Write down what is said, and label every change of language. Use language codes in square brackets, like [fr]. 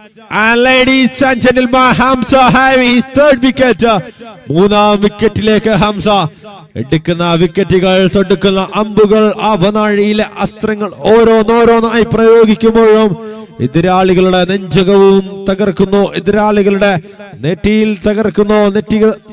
[en] And ladies and gentlemen, Hamza having his 3rd wicket. [ml] 3ാം വിക്കറ്റിലേക്ക് Hamza. എടുക്കുന്ന വിക്കറ്റുകൾ, തൊടുക്കുന്ന അമ്പുകൾ, അവനാഴിയിലെ അസ്ത്രങ്ങൾ ഓരോന്നോരോന്നായി പ്രയോഗിക്കുമ്പോഴും എതിരാളികളുടെ നെഞ്ചകവും തകർക്കുന്നു, എതിരാളികളുടെ നെറ്റിയിൽ തകർക്കുന്നു. നെറ്റികൾ